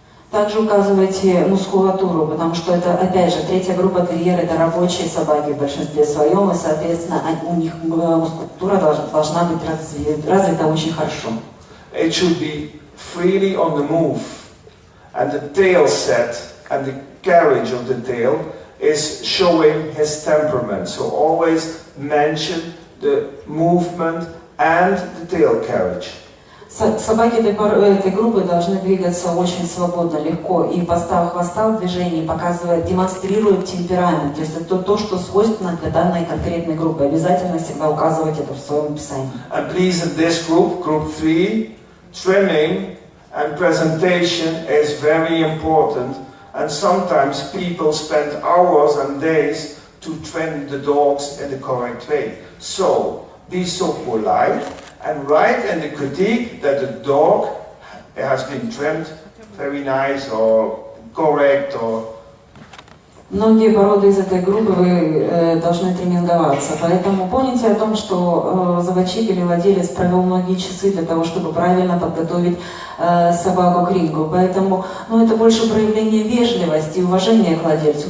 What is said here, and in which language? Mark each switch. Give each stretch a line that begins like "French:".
Russian: Также указывайте мускулатуру, потому что это, опять же, третья группа терьеры – это рабочие собаки в большинстве своем, и, соответственно, у них мускулатура должна быть развита очень хорошо.
English: It should be freely on the move, and the tail set and the carriage of the tail is showing his temperament. So always mention the movement and the tail carriage.
Russian: Собаки этой группы должны двигаться очень свободно, легко, и постав хвоста в движении демонстрирует темперамент, то есть это то, что свойственно для данной конкретной группы. Обязательно всегда указывать это в своем описании.
English: And please, in this group, group 3, trimming and presentation is very important, and sometimes people spend hours and days to trim the dogs in the correct way. So, be so polite and write in the critique that the dog has been trimmed very nice or correct or...
Russian: Многие породы из этой группы вы должны тренинговаться, поэтому помните о том, что заводчик или владелец провел многие часы для того, чтобы правильно подготовить собаку к рингу. Поэтому это больше проявление вежливости и уважения к владельцу.